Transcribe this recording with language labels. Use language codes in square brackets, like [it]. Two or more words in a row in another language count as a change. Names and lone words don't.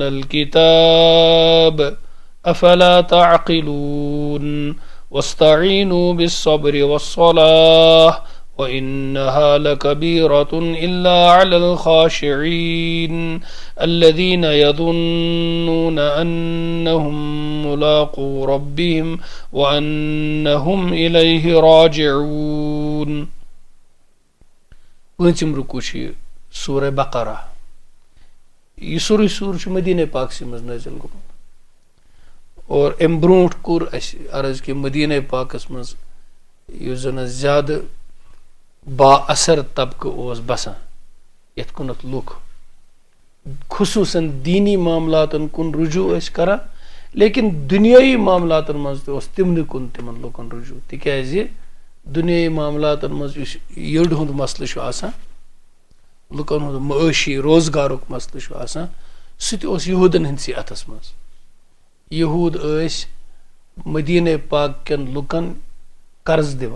[ar] الكتاب أفلا تعقلون واستعينوا بالصبر والصلاة وإنها لكبيرة إلا على الخاشعين الذين يظنون أنهم ملاقو ربهم وأنهم إليه راجعون. [ks] پانچم رکوع سورہ بقرہ. یہ سورہ مدینہ پاک سے مز نازل گومت اور ام برونٹ کور عرض کہ مدینہ پاکس مز یس زن زیادہ با اثر طبقہ اوس بسان یت کنت لوک خصوصاً دینی معاملاتن کن رجوع اس کرا لیکن دنیائی معاملاتن مز تہ اوس تمن کن تمن لوکن رجوع تکیازِ دنیائی معاملاتن مز یس یٔڈ ہُنٛد مسلہٕ چھُ آسان لُکن ہُنٛد معٲشی روزگارُک مسلہٕ چھُ آسان سُہ تہِ اوس یہوٗدن ہٕنٛدسٕے اتھس منٛز. یہود ٲسۍ مدینہ پاک کٮ۪ن لُکن قرض دِوان.